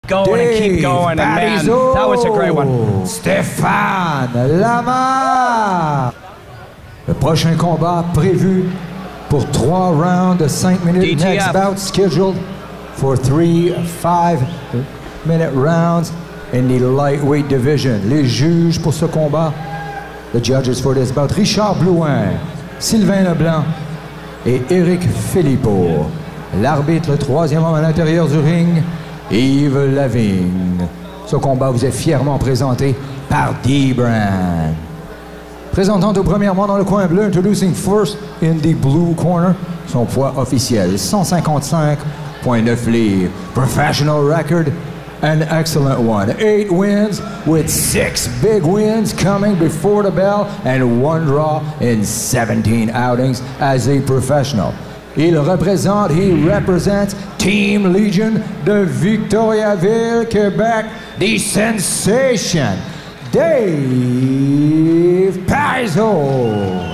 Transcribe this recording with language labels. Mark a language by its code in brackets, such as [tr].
[en] Going and keep going, and man, that was a great one. Stephane Lamarche. [fr] Le prochain combat prévu pour 3 rounds de 5 minutes. DTF. [en] Next bout scheduled for 3 5-minute rounds in the lightweight division. [fr] Les juges pour ce combat, [en] the judges for this bout, [fr] Richard Blouin, Sylvain Leblanc et Éric Philippot. L'arbitre, le 3e homme à l'intérieur du ring, Yves Lavigne. Ce combat vous est fièrement présenté par D-Brand. Présentant tout premièrement dans le coin bleu, [en] introducing first in the blue corner, [fr] son poids officiel, 155.9 livres. [en] Professional record, an excellent one. 8 wins with 6 big wins coming before the bell and 1 draw in 17 outings as a professional. He represents Team Legion de Victoriaville, Quebec, the sensation, Dave Pariseau.